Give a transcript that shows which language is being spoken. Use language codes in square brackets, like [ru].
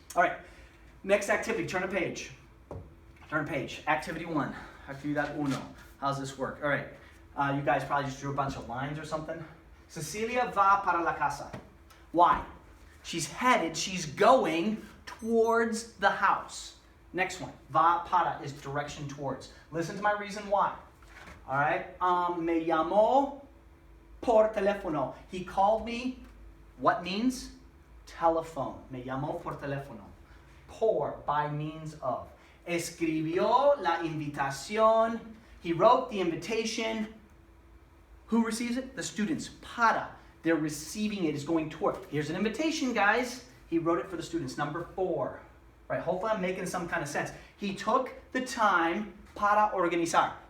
[en] All right. Next activity. Turn a page. Turn a page. Activity 1. Actividad 1. How's this work? All right. You guys probably just drew a bunch of lines or something. [es] Cecilia va para la casa. [en] Why? She's going towards the house. Next one, va para is direction towards. Listen to my reason why. [es] All right, me llamó por teléfono. [en] He called me, what means? Telephone. [es] Me llamó por teléfono. Por, [en] by means of. [es] Escribió la invitación. [en] He wrote the invitation. Who receives it? The students. Para. They're receiving it, is going toward. Here's an invitation, guys. He wrote it for the students. Number 4. Right, hopefully I'm making some kind of sense. He took the time [es] para organizar.